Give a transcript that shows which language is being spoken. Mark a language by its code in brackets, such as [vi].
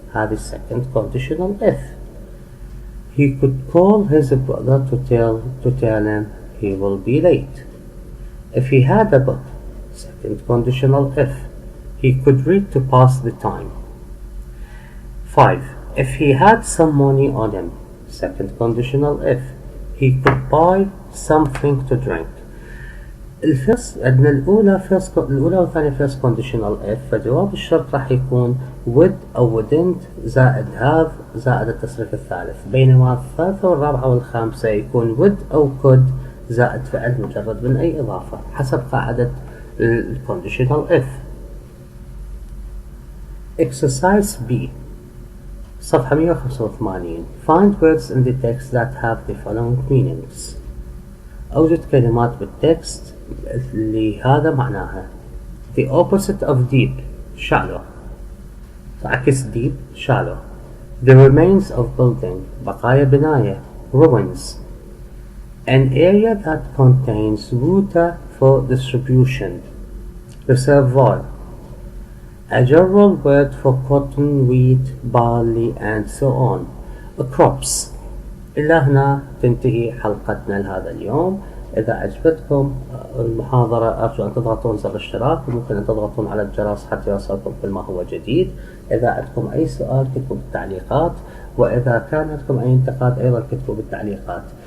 [ar] هذه [en] second conditional if. He could call his brother to tell him he will be late. If he had a book. Second conditional if. He could read to pass the time. 5. If he had some money on him. Second conditional if. He could buy something to drink. [ar] عندنا الأولى والثانية [en] first conditional if، [ar] فجواب الشرط راح يكون would أو wouldn't زائد have زائد التصريف الثالث، بينما الثالثة والرابعة والخامسة يكون would أو could زائد فعل مجرد من أي إضافة حسب قاعدة [en] conditional if. Exercise B [ar] صفحة [en] 185. Find words in the text that have the following meanings. [ar] أوجد كلمات بالتكست اللي هذا معناها. [en] The opposite of deep shallow. [ar] تعكس [en] deep shallow. The remains of building [ar] بقايا بناية [en] ruins. An area that contains water for distribution reservoir. A general word for cotton, wheat, barley and so on. Crops. [ar] إلى هنا تنتهي حلقتنا لهذا اليوم. إذا عجبتكم المحاضرة أرجو أن تضغطون زر الاشتراك وممكن أن تضغطون على الجرس حتى يوصلكم كل ما هو جديد. إذا عندكم أي سؤال كتبوا بالتعليقات، وإذا كان عندكم أي انتقاد أيضا كتبوا بالتعليقات.